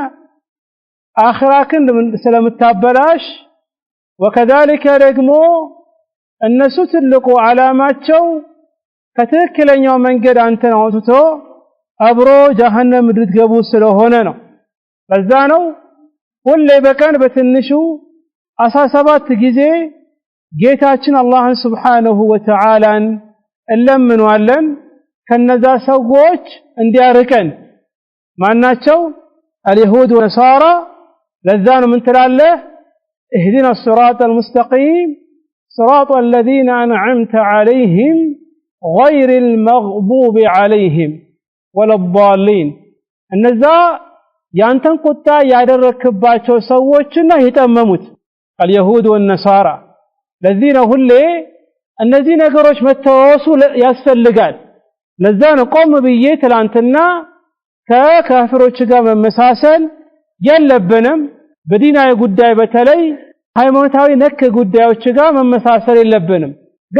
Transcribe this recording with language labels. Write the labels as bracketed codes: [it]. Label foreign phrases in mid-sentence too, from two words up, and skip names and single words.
[am] አኺራክን ስለምታበላሽ፣ ወከذلك ደግሞ እነሱ ትልቁ ዓላማቸው ከትክክለኛው መንገድ አንተን አውጥቶ አብሮ ጀሃነም እንድትገቡ ስለሆነ ነው። በዛ ነው ሁሌ በቀን በትንሹ 17 ጊዜ ጌታችን አላህን [ar] سبحانه وتعالى [am] እንለምነዋለን ከነዛ ሰዎች እንዲያርቀን። ማናቸው? [ar] اليهود والنصارى። [am] ለዛ ነው ምን ትላለህ? [ar] اهدنا الصراط المستقيم صراط الذين أنعمت عليهم غير المغضوب عليهم ولا الضالين። [am] እነዛ ያንተን ቁጣ ያደረክባቸው ሰዎችና የጠመሙት [ar] اليهود والنصارى። [am] ለዚህ ነው ሁሌ እነዚህ ነገሮች መተዋወሱ ያስፈልጋል። ለዛ ነው ቆም ብዬ ትላንትና ከካፍሮች ጋር መመሳሰል የለብንም። በዲናዊ ጉዳይ በተለይ ሃይማኖታዊ ነክ ጉዳዮች ጋር መመሳሰል የለብንም። ግን